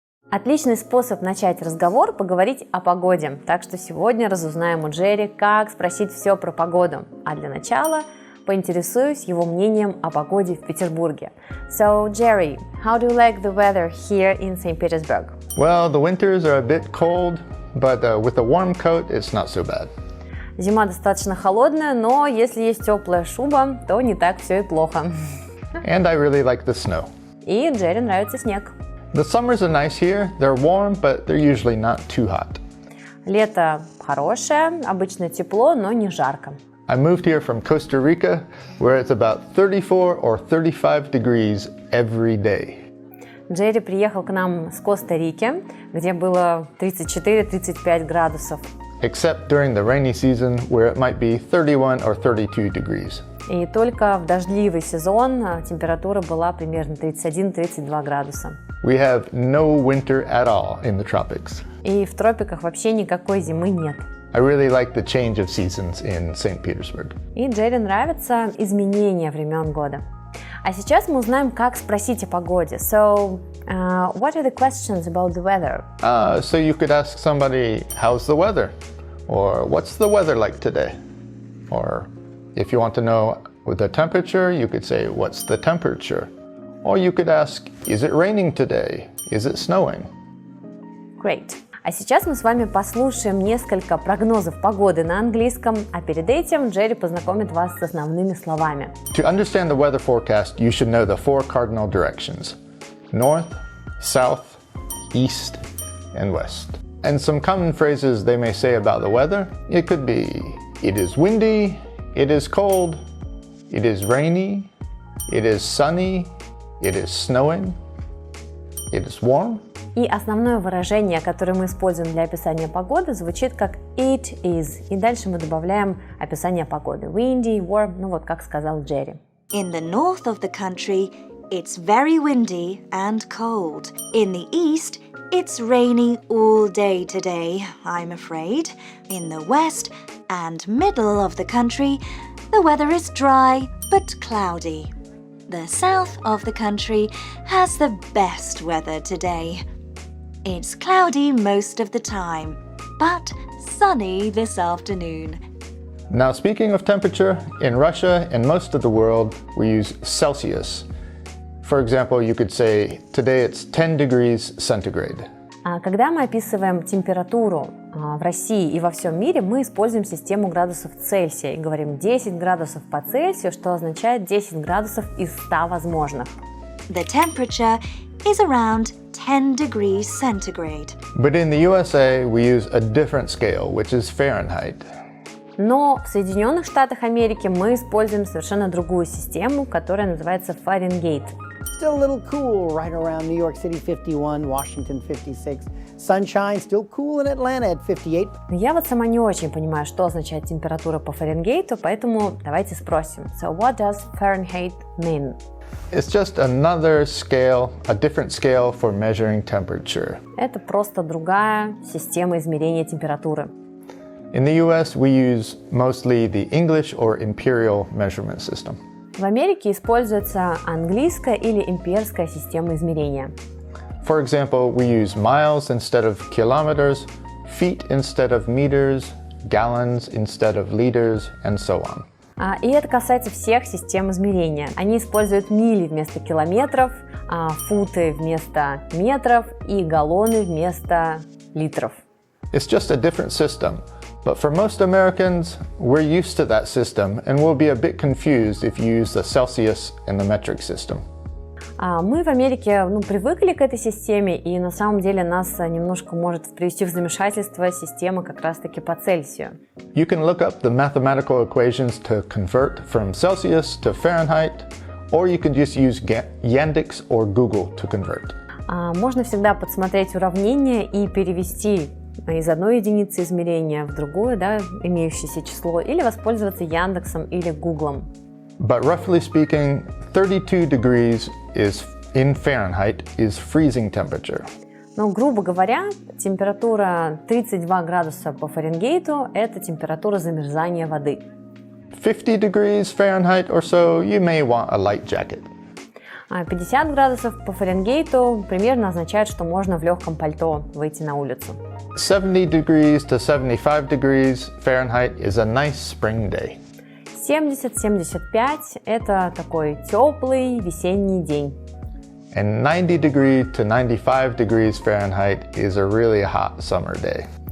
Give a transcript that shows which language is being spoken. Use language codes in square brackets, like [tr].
[ru] Отличный способ начать разговор – поговорить о погоде. Так что сегодня разузнаем у Джерри, как спросить все про погоду. А для начала поинтересуюсь его мнением о погоде в Петербурге. [en] So, Jerry, how do you like the weather here in St. Petersburg? Well, the winters are a bit cold, but with a warm coat, it's not so bad. [ru] Зима достаточно холодная, но если есть теплая шуба, то не так все и плохо. [en] And I really like the snow. [ru] И Джерри нравится снег. [en] The summers are nice here. They're warm, but they're usually not too hot. [ru] Лето хорошее, обычно тепло, но не жарко. [en] I moved here from Costa Rica, where it's about 34 or 35 degrees every day. [ru] Джерри приехал к нам с Коста-Рики, где было 34-35 градусов. [en] Except during the rainy season, where it might be 31 or 32 degrees. [ru] И только в дождливый сезон температура была примерно 31-32 градуса. [en] We have no winter at all in the tropics. [ru] И в тропиках вообще никакой зимы нет. [en] I really like the change of seasons in St. Petersburg. [ru] И Джерри нравятся изменения времен года. А сейчас мы узнаем, как спросить о погоде. [en] So, what are the questions about the weather? So you could ask somebody, how's the weather? Or what's the weather like today? Or if you want to know the temperature, you could say, what's the temperature? Or you could ask, is it raining today? Is it snowing? Great. [ru] А сейчас мы с вами послушаем несколько прогнозов погоды на английском, а перед этим Джерри познакомит вас с основными словами. [en] To understand the weather forecast, you should know the four cardinal directions: north, south, east, and west. And some common phrases they may say about the weather, it could be, it is windy, it is cold, it is rainy, it is sunny, it is snowing, it is warm. [ru] И основное выражение, которое мы используем для описания погоды, звучит как [en] it is. [ru] И дальше мы добавляем описание погоды. [en] Windy, warm, [ru] ну вот как сказал Джерри. [en] In the north of the country, it's very windy and cold. In the east, it's rainy all day today, I'm afraid. In the west and middle of the country, the weather is dry but cloudy. The south of the country has the best weather today. It's cloudy most of the time, but sunny this afternoon. Now, speaking of temperature, in Russia and most of the world, we use Celsius. For example, you could say, today it's 10 degrees centigrade. [ru] Когда мы описываем температуру в России и во всем мире, мы используем систему градусов Цельсия и говорим 10 градусов по Цельсию, что означает 10 градусов из 100 возможных. [en] The temperature is around 10 degrees centigrade. But in the USA, we use a different scale, which is Fahrenheit. [ru] Но в Соединенных Штатах Америки мы используем совершенно другую систему, которая называется Фаренгейт. [en] Still a little cool right around New York City 51, Washington 56. Sunshine, still cool in Atlanta at 58. [ru] Я вот сама не очень понимаю, что означает температура по Фаренгейту, поэтому давайте спросим. [en] So what does Fahrenheit mean? It's just another scale, a different scale for measuring temperature. [ru] Это просто другая система измерения температуры. [en] In the US, we use mostly the English or imperial measurement system. [ru] В Америке используется английская или имперская система измерения. [en] For example, we use miles instead of kilometers, feet instead of meters, gallons instead of liters, and so on. [ru] И это касается всех систем измерения. Они используют мили вместо километров, футы вместо метров и галлоны вместо литров. [en] It's just a different system. But for most Americans, we're used to that system and we'll be a bit confused if you use the Celsius and the metric system. [ru] Мы в Америке привыкли к этой системе, и на самом деле нас немножко может привести в замешательство система как раз-таки по Цельсию. [en] You can look up the mathematical equations to convert from Celsius to Fahrenheit, or you can just use Yandex or Google to convert. [ru] Можно всегда подсмотреть уравнение и перевести из одной единицы измерения в другую, имеющееся число, или воспользоваться Яндексом или Гуглом. [en] But roughly speaking, 32 degrees in Fahrenheit is freezing temperature. [ru] Но, грубо говоря, температура 32 градуса по Фаренгейту – это температура замерзания воды. [en] 50 degrees Fahrenheit or so, you may want a light jacket. [ru] 50 градусов по Фаренгейту примерно означает, что можно в легком пальто выйти на улицу. [en] 70 degrees to 75 degrees Fahrenheit is a nice spring day. [ru] 70-75 – это такой теплый весенний день. [en] And 90 degree to 95 degrees Fahrenheit is a really hot summer day.